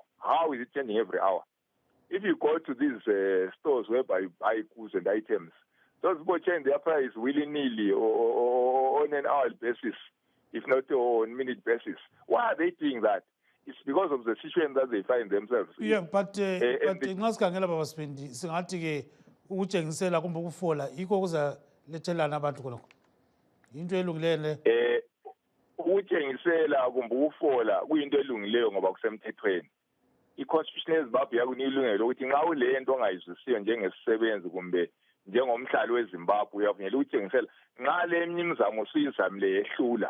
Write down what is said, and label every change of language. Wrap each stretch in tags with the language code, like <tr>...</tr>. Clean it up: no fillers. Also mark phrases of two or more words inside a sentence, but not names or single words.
<en>How is it changing every hour? If you go to these stores whereby you buy goods and items, those people change their price willy-nilly or on an hourly basis, if not on minute basis. Why are they doing that? It's because of the situation that they find themselves in. Yeah, but</en> <nd>ngasikhangela baba Sibindi singathi ke ukutshengisela kumbe ukufola yikho kuzalethelana abantu khonokho. Into elungileyo ukutshengisela kumbe ukufola kuyinto elungileyo ngoba kusemthethweni. I-Constitution yeZimbabwe yakunika ilungelo ukuthi nxa ulento ongayizwisiyo njengesisebenzi kumbe njengomhlali weZimbabwe uyavunyelwa ukutshengisela nxa le imizamo usuyizamile yehlula.</nd>